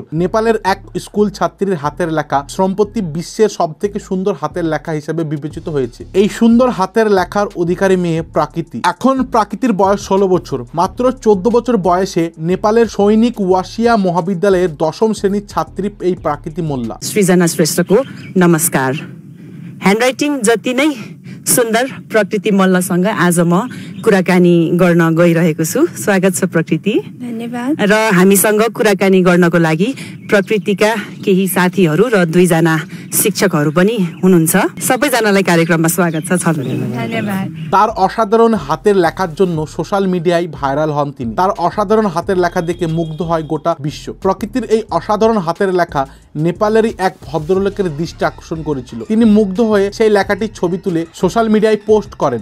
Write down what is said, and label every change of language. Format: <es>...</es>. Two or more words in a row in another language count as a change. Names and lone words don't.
<bn>নেপালের এক স্কুল ছাত্রীর হাতের লেখা সম্প্রতি বিশ্বের সব থেকে সুন্দর হাতের লেখা হিসেবে বিবেচিত হয়েছে। এই সুন্দর হাতের লেখার অধিকারী মেয়ে প্রাকৃতি। এখন প্রাকৃতির বয়স 16 বছর। মাত্র 14 বছর বয়সে নেপালের সৈনিক ওয়াসিয়া মহাবিদ্যালয়ের 10ম শ্রেণীর ছাত্রী এই প্রাকৃতি মোল্লা।</bn> <ne>सृजना श्रेष्ठको नमस्कार। ह्यान्डराइटिङ जति नै सुन्दर प्रकृति मल्लसँग आज म कुराकानी गर्न गइरहेको छु। स्वागत छ प्रकृति। धन्यवाद। र हामीसँग कुराकानी गर्नको लागि प्रकृतिका केही साथीहरू र 2 जना शिक्षकहरू पनि हुनुहुन्छ। सबैजनालाई कार्यक्रममा स्वागत छ। धन्यवाद।</ne> <bn>তার অসাধারণ হাতের লেখার জন্য</bn> <en>social media</en> <bn>ভাইরাল হন তিনি। তার অসাধারণ হাতের লেখা দেখে মুগ্ধ হয় গোটা বিশ্ব। প্রকৃতির এই অসাধারণ হাতের লেখা নেপালেরই এক ভদ্রলোকের দৃষ্টি আকর্ষণ করেছিল। তিনি মুগ্ধ হয়ে সেই লেখাটির ছবি তুলে</bn> <en>social media</en> <bn>পোস্ট করেন।</bn>